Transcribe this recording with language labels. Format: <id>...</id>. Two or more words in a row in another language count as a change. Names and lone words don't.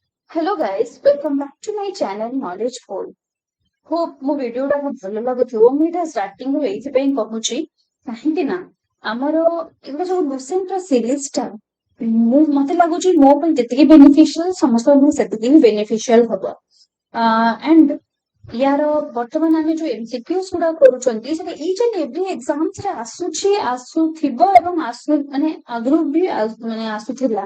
<en>Hello guys, welcome back to my channel Knowledge Pole.</en> <or>Hope ମୋ ଭିଡିଓଟା ଭଲ ଲାଗୁଥିବ। ମୁଁ ଏଇଟା ଷ୍ଟାର୍ଟିଂ ରୁ ଏଇଥିପାଇଁ କହୁଛି କାହିଁକି ନା ଆମର ଏଗୁଡ଼ା ସବୁ ଲୁସେଣ୍ଟ ର ସିରିଜଟା ମତେ ଲାଗୁଛି ମୋ ପାଇଁ ଯେତିକି ବେନିଫିସିଆଲ ସମସ୍ତଙ୍କ ପାଇଁ ସେତିକି ବି ବେନିଫିସିଆଲ ହବ। ଆଣ୍ଡ ୟାର ବର୍ତ୍ତମାନ ଆମେ ଯୋଉ ଏମସିକ୍ୟୁଜ ଗୁଡା କରୁଛନ୍ତି ସେଟା</or> <en>each and every exams</en> <or>ରେ ଆସୁଥିବ ଏବଂ ମାନେ ଆଗରୁ ବି ମାନେ ଆସୁଥିଲା।</or>